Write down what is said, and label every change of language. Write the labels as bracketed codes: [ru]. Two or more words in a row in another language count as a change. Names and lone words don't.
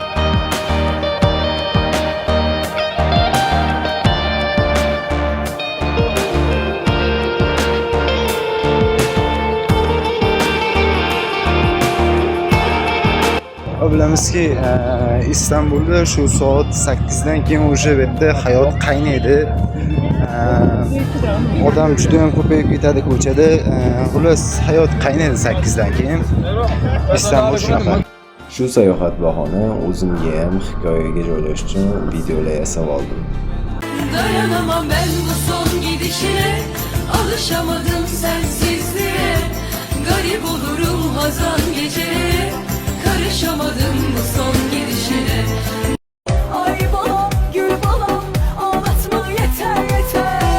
[uz] Bilamizki İstanbulda şu soat 8dan keyin o'sha bu yerda hayot qaynaydi. Odam juda ham ko'payib ketadi ko'chada. Xullas hayot qaynaydi 8dan keyin. İstanbul shunaqa. Shu sayohat bahona o'zimga ham hikoyaga joylash uchun videolar yasab oldim. [tr] Dayanamam ben bu son gidişine, alışamadım sensizliğe. Garip olurum hazan geceleri, karışamadım bu son gidişine. Ay balam, gül balam, ağlatma yeter yeter.